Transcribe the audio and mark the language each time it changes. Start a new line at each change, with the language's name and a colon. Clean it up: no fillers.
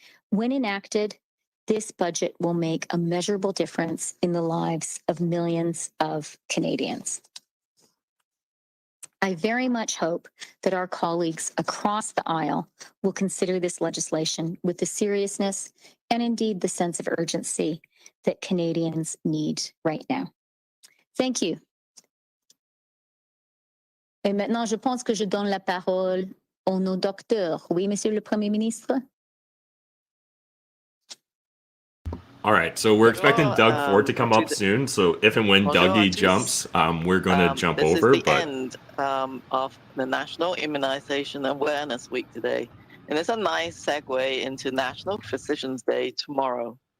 English: When enacted, this budget will make a measurable difference in the lives of millions of Canadians. I very much hope that our colleagues across the aisle will consider this legislation with the seriousness and indeed the sense of urgency that Canadians need right now. Thank you.
French: Et maintenant, je pense que je donne la parole au nos docteurs. Oui, Monsieur le Premier ministre?
English: All right, so we're expecting Doug Ford to come up soon. So if and when Dougie jumps, we're going to jump over. This is the end of the National Immunization Awareness Week today. And it's a nice segue into National Physicians Day tomorrow.